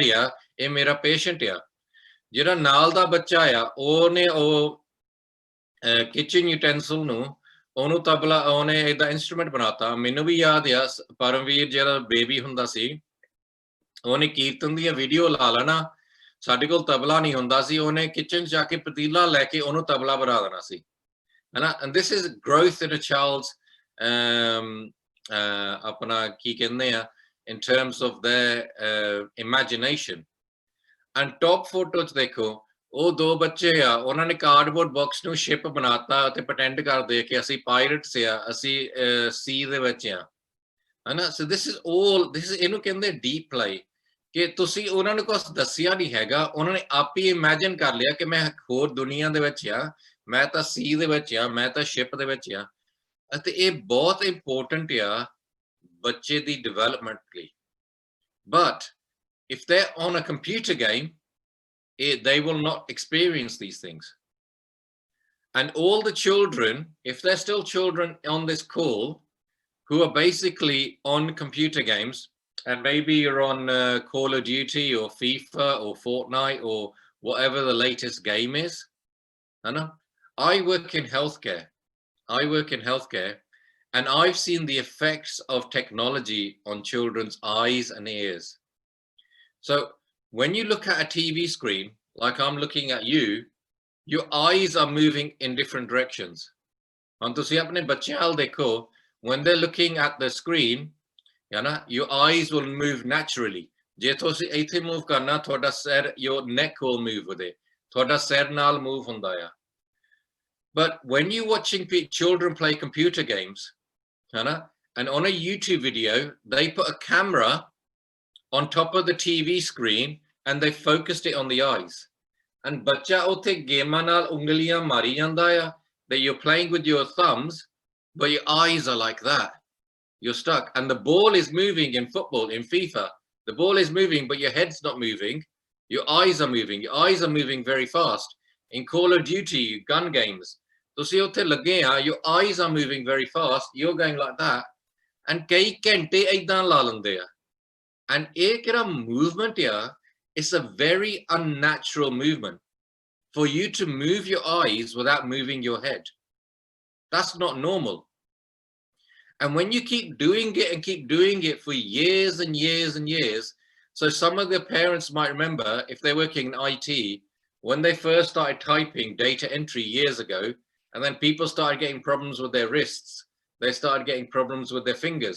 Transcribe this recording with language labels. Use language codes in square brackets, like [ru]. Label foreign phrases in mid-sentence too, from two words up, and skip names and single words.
[pa] ਆ ਇਹ ਮੇਰਾ ਪੇਸ਼ੈਂਟ ਆ ਜਿਹੜਾ ਨਾਲ ਦਾ ਬੱਚਾ ਆ ਉਹਨੇ ਉਹ [en] kitchen utensil [pa] ਨੂੰ ਉਹਨੂੰ ਤਬਲਾ ਉਹਨੇ ਇਹਦਾ ਇੰਸਟਰੂਮੈਂਟ ਬਣਾਤਾ ਮੈਨੂੰ ਵੀ ਯਾਦ ਆ ਪਰਮਵੀਰ ਜਿਹੜਾ ਬੇਬੀ ਹੁੰਦਾ ਸੀ ਉਹਨੇ ਕੀਰਤਨ ਦੀਆਂ ਵੀਡੀਓ ਲਾ ਲੈਣਾ ਸਾਡੇ ਕੋਲ ਤਬਲਾ ਨਹੀਂ ਹੁੰਦਾ ਸੀ ਉਹਨੇ ਕਿਚਨ ਜਾ ਕੇ ਪਤੀਲਾ ਲੈ ਕੇ ਉਹਨੂੰ ਤਬਲਾ ਬਣਾ ਦੇਣਾ ਸੀ ਹੈਨਾ [en] and this is growth in a child's [pa] ਆਪਣਾ ਕੀ ਕਹਿੰਦੇ ਆ [en] in terms of their imagination and top photo [pa] ਚ ਦੇਖੋ ਉਹ ਦੋ ਬੱਚੇ ਆ ਉਹਨਾਂ ਨੇ [en] cardboard box [pa] ਨੂੰ ਸ਼ਿਪ ਬਣਾਤਾ ਤੇ ਪ੍ਰਟੈਂਡ ਕਰਦੇ ਕਿ ਅਸੀਂ ਪਾਇਰਟਸ ਆ ਅਸੀਂ ਸੀ ਦੇ ਵਿੱਚ ਆ ਹਨਾ [en] so this is [pa] ਇਹਨੂੰ ਕਹਿੰਦੇ [en] deep play [pa] ਕਿ ਤੁਸੀਂ ਉਹਨਾਂ ਨੂੰ ਕੁਝ ਦੱਸਿਆ ਨਹੀਂ ਹੈਗਾ ਉਹਨਾਂ ਨੇ ਆਪ ਹੀ ਇਮੇਜਿਨ ਕਰ ਲਿਆ ਕਿ ਮੈਂ ਹੋਰ ਦੁਨੀਆ ਦੇ ਵਿੱਚ ਆ ਮੈਂ ਤਾਂ ਸੀ ਦੇ ਵਿੱਚ ਆ ਮੈਂ ਤਾਂ ਸ਼ਿਪ ਦੇ ਵਿੱਚ ਆ ਅਤੇ ਇਹ ਬਹੁਤ ਇੰਪੋਰਟੈਂਟ ਆ ਬੱਚੇ ਦੀ ਡਿਵੈਲਪਮੈਂਟ ਲਈ [en] but if they're on a computer game they will not experience these things and all the children if they're still children on this call who are basically on computer games and maybe you're on Call of Duty or FIFA or Fortnite or whatever the latest game is. I work in healthcare and I've seen the effects of technology on children's eyes and ears. So when you look at a TV screen, like I'm looking at you, your eyes are moving in different directions. And [pa] ਤੁਸੀਂ ਆਪਣੇ ਬੱਚਿਆਂ ਵੱਲ ਦੇਖੋ [en] when they're looking at the screen, your eyes will move naturally. [pa] ਜੇ ਤੁਸੀਂ ਇੱਥੇ move ਕਰਨਾ ਤੁਹਾਡਾ ਸਿਰ [en] your neck will move with it. [pa] ਤੁਹਾਡਾ ਸਿਰ ਨਾਲ move ਹੁੰਦਾ ਆ. [en] But when you're watching children play computer games, and on a YouTube video, they put a camera on top of the TV screen and they focused it on the eyes. And [pa] ਬੱਚਾ ਉੱਥੇ ਗੇਮਾਂ ਨਾਲ ਉਂਗਲੀਆਂ ਮਾਰੀ ਜਾਂਦਾ ਆ [en] that you're playing with your thumbs, but your eyes are like that. You're stuck. And the ball is moving in football, in FIFA. The ball is moving, but your head's not moving. Your eyes are moving. Your eyes are moving very fast. In Call of Duty, gun games, your eyes are moving very fast. You're going like that. [pa] And ਕਈ ਘੰਟੇ ਏਦਾਂ ਲਾ ਲੈਂਦੇ ਆ. And ਇਹ ਕਿਹੜਾ movement ਆ, [en] it's a very unnatural movement for you to move your eyes without moving your head. That's not normal. And when you keep doing it for years and years and years, so some of the parents might remember, if they're working in IT, when they first started typing data entry years ago, and then people started getting problems with their wrists, they started getting problems with their fingers.